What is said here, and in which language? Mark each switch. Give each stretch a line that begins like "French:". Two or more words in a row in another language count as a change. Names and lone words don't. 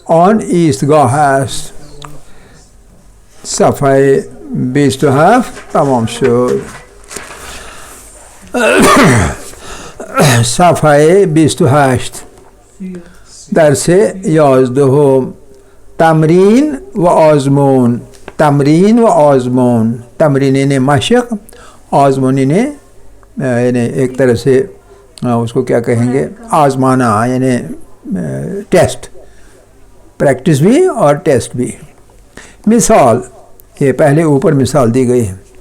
Persian: آن ایستگاه است. صفحه 27 تمام شد. صفحه 28 درس 11 تمرین و آزمون. تمرین و آزمون.
Hindi: تمرین यानी मशक, आजमून यानी एक तरह से उसको क्या कहेंगे, आजमाना यानी टेस्ट, प्रैक्टिस भी और टेस्ट भी. मिसाल, ये पहले ऊपर मिसाल दी गई है.